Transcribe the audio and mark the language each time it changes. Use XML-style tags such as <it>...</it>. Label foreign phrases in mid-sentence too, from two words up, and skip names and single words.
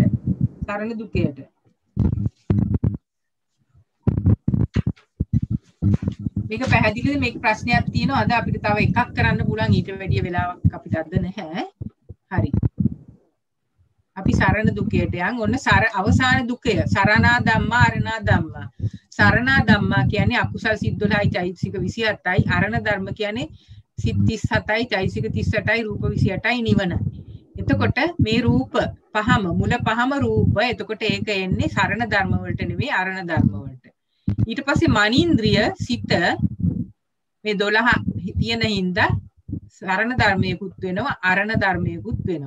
<si>සරණ දුකයට. මේක පැහැදිලිද? මේක ප්‍රශ්නයක් තියෙනවා. අද අපිට තව එකක් කරන්න පුළුවන්. ඊට වැඩිය වෙලාවක් අපිට අද නැහැ. හරි. අපි සරණ දුකයට යන්. ඔන්න අවසාන දුකය.</si> <pi>සරණා ධම්මා අරණා ධම්මා.</pi> <si>සරණා ධම්මා කියන්නේ අකුසල් සිත් 12යි චෛතසික 27යි. අරණ ධර්ම කියන්නේ සිත් 37යි චෛතසික 38යි රූප 28යි නිවන. එතකොට මේ රූප පහම මුල පහම රූප. එතකොට ඒක එන්නේ සරණ ධර්ම වලට නෙවෙයි අරණ ධර්ම වලට. ඊට පස්සේ මනීන්ද්‍රිය සිත මේ 12 තියෙන හින්දා සරණ ධර්මයකුත් වෙනවා අරණ ධර්මයකුත් වෙනවා.</si>